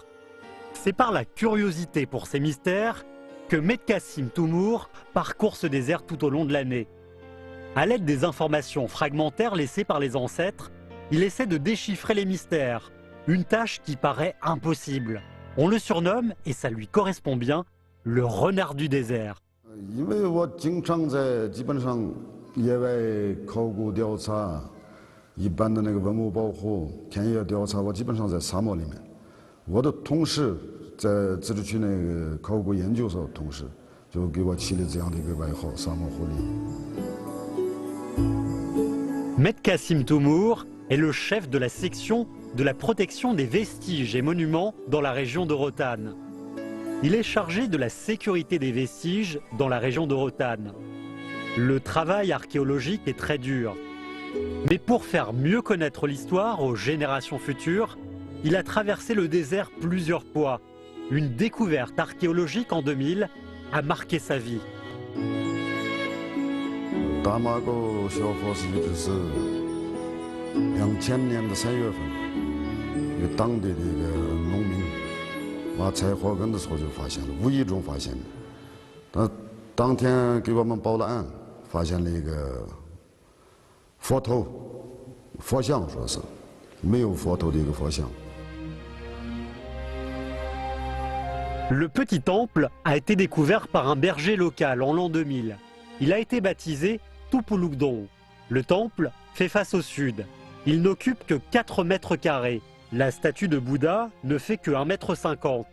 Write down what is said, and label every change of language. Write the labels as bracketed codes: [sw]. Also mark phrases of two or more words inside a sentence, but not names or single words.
[fr] C'est par la curiosité pour ces mystères que Medkassim Toumour parcourt ce désert tout au long de l'année. À l'aide des informations fragmentaires laissées par les ancêtres, il essaie de déchiffrer les mystères, une tâche qui paraît impossible. On le surnomme, et ça lui correspond bien, le renard du désert. [zh] 因为我经常在基本上野外考古调查，一般的那个文物保护、田野调查，我基本上在沙漠里面。我的同事在自治区那个考古研究所同事，就给我起了这样的一个外号——沙漠狐狸。 [fr] Medkassim Toumour est le chef de la section de la protection des vestiges et monuments dans la région de Rotanne. Il est chargé de la sécurité des vestiges dans la région de Rotanne. Le travail archéologique est très dur. Mais pour faire mieux connaître l'histoire aux générations futures, il a traversé le désert plusieurs fois. Une découverte archéologique en 2000 a marqué sa vie. [zh] 大马沟小佛寺就是2000年的3月份，一个当地的一个农民挖柴火根的时候就发现了，无意中发现的。他当天给我们报了案，发现了一个佛头、佛像，说是没有佛头的一个佛像。 [fr] Le petit temple a été découvert par un berger local en l'an 2000. Il a été baptisé Tupulukdon. Le temple fait face au sud. Il n'occupe que 4 mètres carrés. La statue de Bouddha ne fait que 1,50 m.